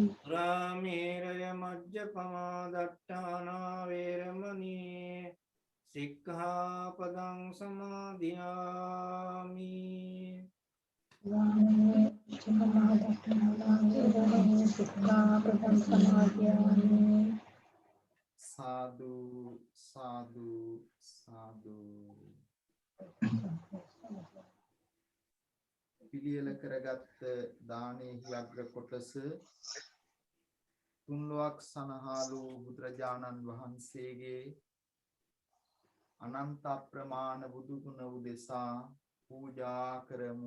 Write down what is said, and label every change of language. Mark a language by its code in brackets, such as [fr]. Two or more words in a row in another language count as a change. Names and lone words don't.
[pi] රාමේරය මජ්ජපමා දට්ඨානා වේරමණී සික්ඛාපදං සමාදියාමි [si] සාදු සාදු සාදු. පිළියෙල කරගත් දානෙහි අග්‍ර කොටස තුන්ලොවක් සනහාලු බුදුරජාණන් වහන්සේගේ අනන්ත අප්‍රමාණ බුදු ගුණ උදෙසා පූජා කරමු.